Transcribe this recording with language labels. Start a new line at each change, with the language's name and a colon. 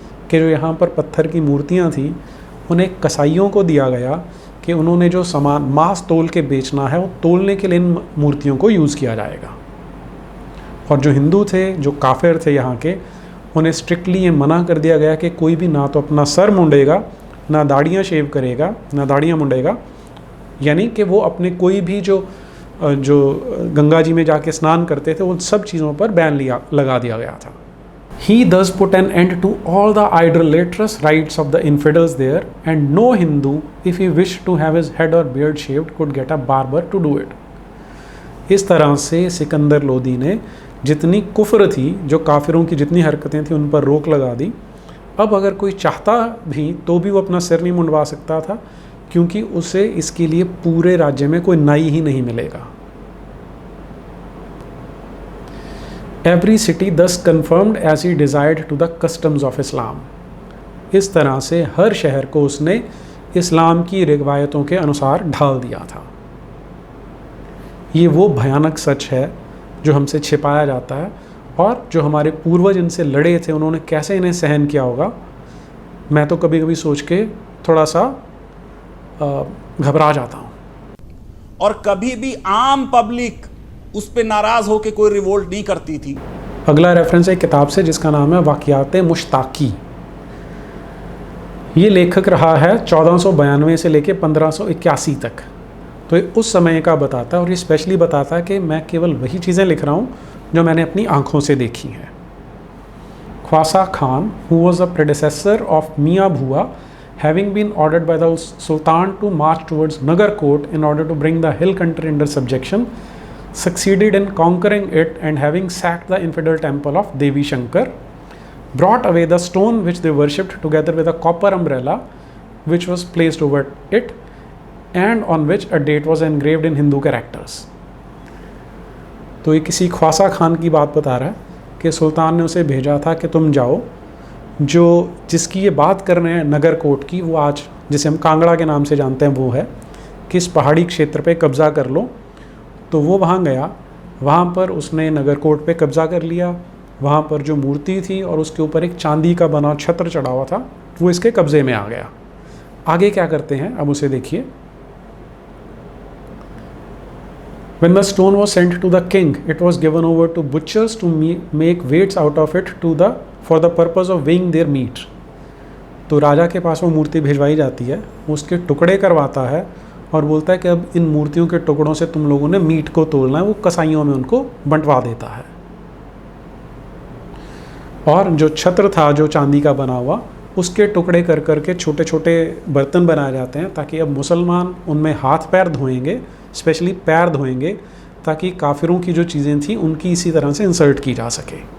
Hindi: कि जो यहाँ पर पत्थर की मूर्तियाँ थी उन्हें कसाईयों को दिया गया कि उन्होंने जो सामान मांस तोल के बेचना है वो तोलने के लिए इन मूर्तियों को यूज़ किया जाएगा। और जो हिंदू थे, जो काफिर थे यहाँ के, उन्हें स्ट्रिक्टली ये मना कर दिया गया कि कोई भी ना तो अपना सर मुंडेगा, ना दाढ़ियाँ शेव करेगा, ना दाढ़ियाँ मुंडेगा। यानी कि वो अपने कोई भी जो गंगा जी में जाके स्नान करते थे उन सब चीज़ों पर बैन लगा दिया गया था।
English: He thus put an end to all the idolatrous rites of the infidels there, and no Hindu, if he wished to have his head or beard shaved, could get a barber to do it।
Hindi: इस तरह से सिकंदर लोधी ने जितनी कुफ्र थी, जो काफिरों की जितनी हरकतें थी, उन पर रोक लगा दी। अब अगर कोई चाहता भी तो भी वो अपना सिर नहीं मुंडवा सकता था, क्योंकि उसे इसके लिए पूरे राज्य में कोई नाई ही नहीं मिलेगा।
English: Every city thus conformed as he desired to the customs of Islam।
Hindi: इस तरह से हर शहर को उसने इस्लाम की रिवायतों के अनुसार ढाल दिया था। ये वो भयानक सच है जो हमसे छिपाया जाता है, और जो हमारे पूर्वज इनसे लड़े थे उन्होंने कैसे इन्हें सहन किया होगा। मैं तो कभी कभी सोच के थोड़ा सा घबरा जाता हूँ। और कभी भी आम पब्लिक उस पर नाराज होकर कोई रिवोल्ट नहीं करती थी। अगला रेफरेंस है किताब से जिसका नाम है वाक़ियात मुश्ताकी। ये लेखक रहा है 1492 से लेके 1581 तक। तो ये उस समय का बताता है, और ये स्पेशली बताता है कि मैं केवल वही चीज़ें लिख रहा हूँ जो मैंने अपनी आँखों से देखी हैं।
English: Khwasa Khan, who was a predecessor of Mia Bhua, having been ordered by the Sultan to march towards Nagarkot in order to bring the hill country under subjection, succeeded in conquering it, and having sacked the infidel temple of Devi Shankar, brought away the stone which they worshipped together with a copper umbrella which was placed over it and on which a date was engraved in Hindu characters.
Hindi: तो ये किसी ख्वासा खान की बात बता रहा है कि सुल्तान ने उसे भेजा था कि तुम जाओ, जो जिसकी ये बात कर रहे हैं नगरकोट की, वो आज जिसे हम कांगड़ा के नाम से जानते हैं वो है, कि इस पहाड़ी क्षेत्र पे कब्ज़ा कर लो। तो वो वहाँ गया, वहाँ पर उसने नगरकोट पे कब्ज़ा कर लिया। वहाँ पर जो मूर्ति थी और उसके ऊपर एक चांदी का बना छत्र चढ़ा हुआ था, वो इसके कब्ज़े में आ गया। आगे क्या करते हैं अब उसे देखिए।
English: When the stone was sent to the king, it was given over to butchers to make weights out of it for the purpose of weighing their meat.
Hindi: तो राजा के पास वो मूर्ति भिजवाई जाती है, उसके टुकड़े करवाता है और बोलता है कि अब इन मूर्तियों के टुकड़ों से तुम लोगों ने मीट को तोलना है। वो कसाईयों में उनको बंटवा देता है। और जो छत्र था जो चांदी का बना हुआ, उसके टुकड़े कर करके छोटे छोटे बर्तन बनाए जाते हैं, ताकि अब मुसलमान उनमें हाथ पैर धोएंगे, स्पेशली पैर धोएंगे, ताकि काफिरों की जो चीज़ें थी उनकी इसी तरह से इंसर्ट की जा सके।